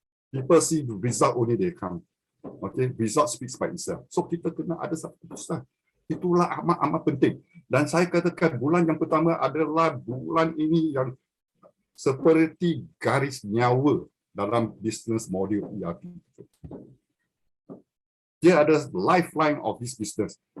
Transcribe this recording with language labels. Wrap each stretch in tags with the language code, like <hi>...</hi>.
<en>People see the result only they come. Okay, result speaks by itself.</en> <ms>So kita kena ada satu keputusan. Itulah amat penting. Dan saya katakan bulan yang pertama adalah bulan ini yang seperti garis nyawa dalam business model ERP. Dia ada</ms> <en>lifeline of this business.</en>